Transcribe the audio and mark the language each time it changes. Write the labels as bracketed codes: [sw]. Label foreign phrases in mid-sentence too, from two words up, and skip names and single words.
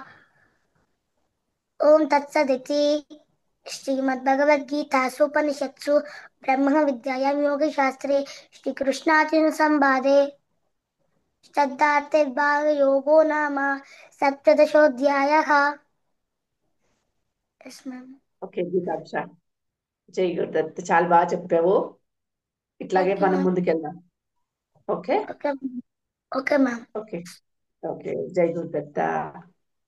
[sa] ओम तत्सदिति श्रीमद्भगवद्गीतासूपनिषत्सु ब्रह्मविद्यायां योगशास्त्रे श्रीकृष्णार्जुनसंवादे श्रद्धार्थविभागयोगो नाम सप्तदशोऽध्यायः। [en] Yes, ma'am. [te] ఓకే గీతాక్ష, జై గురుదత్, చాలా బాగా చెప్పావు. ఇట్లాగే [en] Thank you, [te] మనం [en] ma'am. [te] ముందుకెళ్దాం. ఓకే [en] Okay, okay, ma'am. okay okay, [te] జై గురుదత్త.